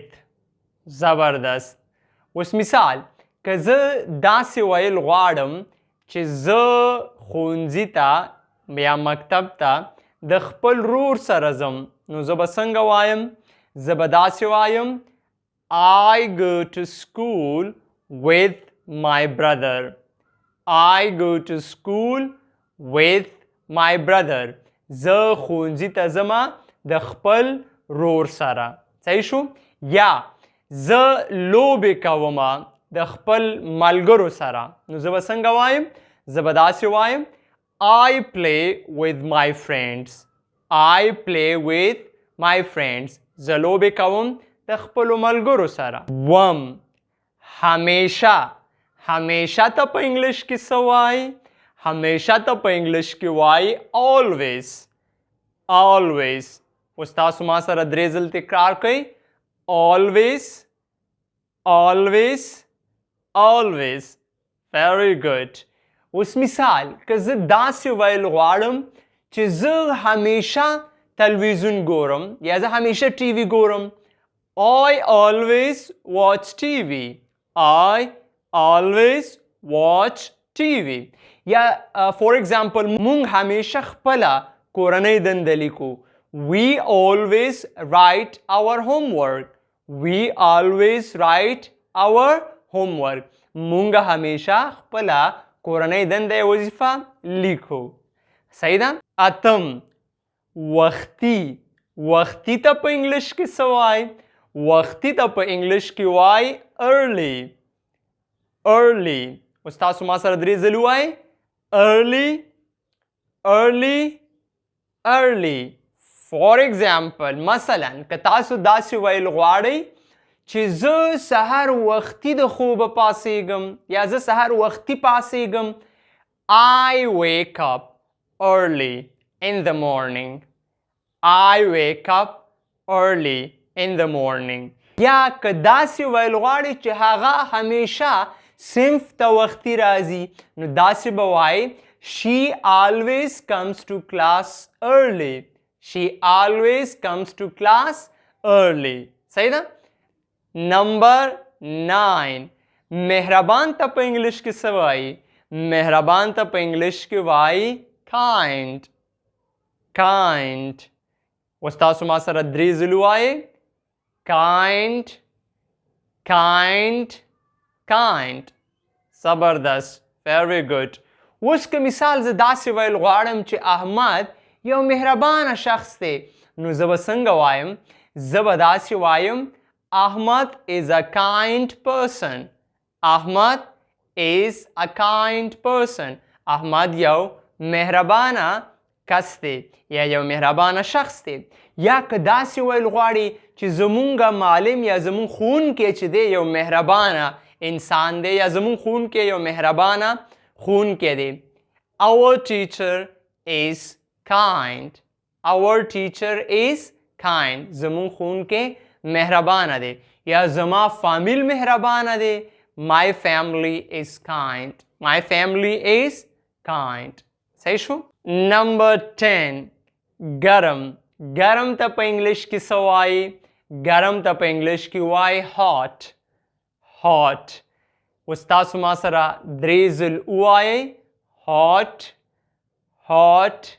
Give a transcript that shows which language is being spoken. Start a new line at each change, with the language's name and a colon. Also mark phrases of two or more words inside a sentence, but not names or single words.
Pashto: زبردست. اوس مثال که زه داسې ویل غواړم چې زه ښوونځي ته یا مکتب ته د خپل ورور سره ځم نو زه به څنګه وایم زه به داسې وایم
English: I go to school with my brother. I go to school with my brother.
Pashto: زه ښوونځي ته ځمه د خپل ورور سره. صحیح شو؟ یا زه لوبې کومه د خپل ملګرو سره نو زه به څنګه وایم زه به داسې وایم
English: I play with my friends. I play with my friends.
Pashto: زه لوبې کوم د خپلو ملګرو سره. وم همیشه ته په انګلیش کې څه وایي همیشه ته په انګلیش کې وایي always. اوس تاسو ما سره درې ځل تکرار کړئ always.
English: Very good.
Pashto: اوس مثال که زه داسې ویل غواړم چې زه همیشه تلویزیون ګورم یا زه همیشه ټي وي ګورم
English: I always watch TV. I always watch TV.
Pashto: یا
English: for example
Pashto: مونږ همیشه خپله کورنۍ دنده لیکو
English: We always write our homework. We always write our homework.
Pashto: مونږ همیشه خپله کورنۍ دنده وظیفه لیکو. صحیح ده؟ اتم وختي ته په انګلیش کې څه وایي وختي ته په انګلیش کې وایي early. اوس تاسو ما سره درې ځلې وایئ early.
English: For example
Pashto: مثلا که تاسو داسې ویل غواړئ چې زه سهار وختي د خوبه پاڅېږم یا زه سهار وختي پاڅېږم
English: I wake up early in the morning. I wake up early in the morning.
Pashto: یا که داسې ویل غواړئ چې هغه همیشه صنف ته وختي راځي نو داسې به وایي
English: She always comes to class early. She always comes to class early.
Pashto: صحیح ده؟ نمبر 9 مهربان ته په انګلیش کې څه وایي مهربان ته په انګلیش کې وایي kind. اوس تاسو ما سره درې ځلې وایئ kind. زبردست.
English: Very good.
Pashto: اوس که مثال زه داسې ویل غواړم چې احمد یو مهربانه شخص دی نو زه به څنګه وایم زه به داسې وایم
English: Ahmad is a kind person. Ahmad is a kind person.
Pashto: احمد یو مهربانه کس دی یا یو مهربانه شخص دی. یا که داسې ویل غواړي چې زمونږ معلم یا زمونږ ښوونکی چې دی یو مهربانه انسان دی یا زمونږ ښوونکی یو مهربانه ښوونکی دی
English: Our teacher is kind. Our teacher is kind.
Pashto: زمونږ ښوونکی مهربانه دی یا زما فامیل مهربانه دی
English: My family is kind. My family is kind.
Pashto: صحیح شو؟ نمبر 10 ګرم ته په انګلیش کې څه وایي ګرم ته په انګلیش کې وایي hot. اوس تاسو ما سره درې ځل ووایئ hot.